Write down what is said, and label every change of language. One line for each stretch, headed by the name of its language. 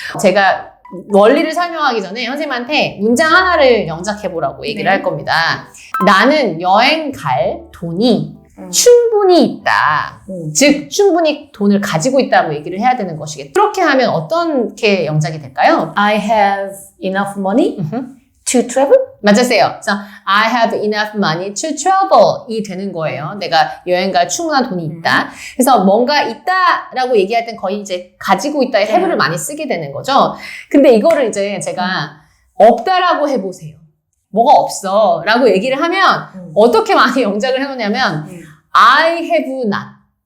Korean: 제가 원리를 설명하기 전에 선생님한테 문장 하나를 영작해 보라고 얘기를 할 겁니다. 나는 여행 갈 돈이 충분히 있다. 즉 충분히 돈을 가지고 있다고 얘기를 해야 되는 것이겠죠. 그렇게 하면 어떻게 영작이 될까요?
English: I have enough money to travel.
Korean: 맞았어요. 그래서
English: I have enough money to travel
Korean: 이 되는 거예요. 내가 여행 갈 충분한 돈이 있다. 그래서 뭔가 있다라고 얘기할 땐 거의 이제 가지고 있다의 have를 많이 쓰게 되는 거죠. 근데 이거를 이제 제가 없다라고 해보세요. 뭐가 없어 라고 얘기를 하면 어떻게 많이 영작을 해놓냐면
English: I have not.